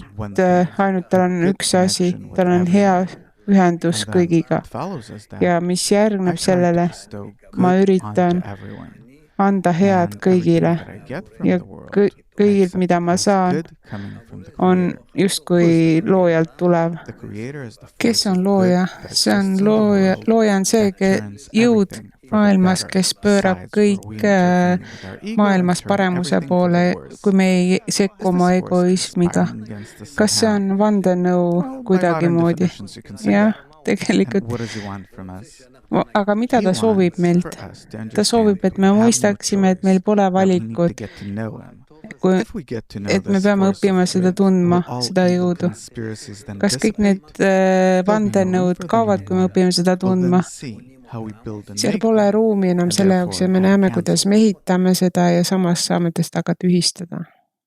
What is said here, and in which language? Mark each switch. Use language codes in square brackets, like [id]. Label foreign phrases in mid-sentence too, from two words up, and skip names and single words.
[en] one thing, [et] ainult tal [en] a [et] on [en] good [et] üks asi, [en] connection with [et] tal on hea [en] everyone. [et] ühendus [en] And then [et] kõigiga. [en] what follows is that [et] Ja mis [en] I [et] järgneb [en] try to [et] sellele, [en] bestow [et] ma [en] good [et] üritan [en] onto everyone. [et] anda head [en] And [et] kõigile [en] everything that I get from [et] ja [en] the world, I [et] kõigilt, [en] accept [et] mida [en] it [et] ma [en] as [et] saan, [en] good coming from the [et] on [en] Creator. Who [et] justkui [en] is the Creator? [et] loojalt tulev. [en] The Creator is the [et] Kes [en] force [et] on [en] of [et] looja? [en] good that [et] See on [en] exists in the [et] looja, [en] world [et] looja on see [en] that turns [et] jõud [en] everything for the [et] maailmas, [en] better, [et] kes pöörab [en] besides where we [et] kõik [en] intervene with our ego and [et] maailmas [en] turn [et] paremuse [en] everything for [et] poole, [en] the worse. [et] kui me ei [en] Is [et] sekku [en] this [et] oma [en] force [et] egoismiga. [en] conspiring against us [et] Kas see [en] somehow? [et] on vandenõu [en] Well, by modern [et] kuidagimoodi? [en] definitions you can say [et] Jah, [en] that. And [et] tegelikult. [en] what does he want from us? [et] Aga mida [en] He [et] ta soovib [en] wants [et] meilt? [en] for us to [et] Ta [en] understand [et] soovib, et [en] that [et] me [en] we have no [et] mõistaksime, et meil [en] choice, [et] pole [en] that we need to [et] valikut, [en] get to know him. [et] kui, [en] If we get to know [et] et me [en] this [et] peame [en] force [et] õppima [en] of [et] seda [en] good, [et] tundma, [en] will all [et] seda [en] evil [et] jõudu. [en] conspiracies then [et] Kas kõik need [en] dissipate? [et] vandenõud kaovad, kui me õpime seda [en] We'll then [et] tundma? [en] see how we build and [et] Seal [en] make [et] pole [en] them, [et] ruumi enam [en] and [et] selle jaoks ja [en] therefore [et] me [en] how to [et] näeme, [en] cancel [et] kuidas [en] them. [et] me ehitame seda ja samas saame tõsta ka tühistada.